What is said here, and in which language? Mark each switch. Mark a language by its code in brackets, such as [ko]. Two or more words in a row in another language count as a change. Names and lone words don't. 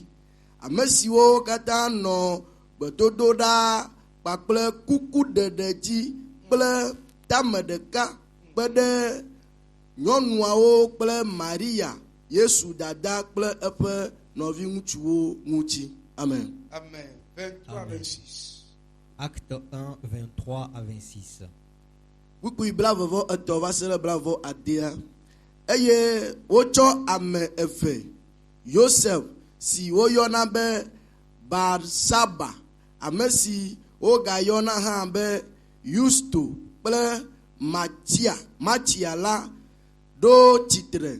[ee] Ame siwo katã nɔ gbedodoɖa kpakple kuku ɖeɖe dzi kple tame ɖeka kpe ɖe nyɔnuawo kple Maria, Yesu dada kple eƒe nɔviŋutsuwo ŋuti. Amen. [fr] Amen. 23 à 26. Acte 1, 23 à 26. [ee] Wikui blavevɔ etɔ̃ va se ɖe blavɔ adea. Eye wotsɔ ame eve, Yosef si woyɔna be Barsaba, ame si wogayɔna hã be Yusto kple Matia la ɖo tsitre.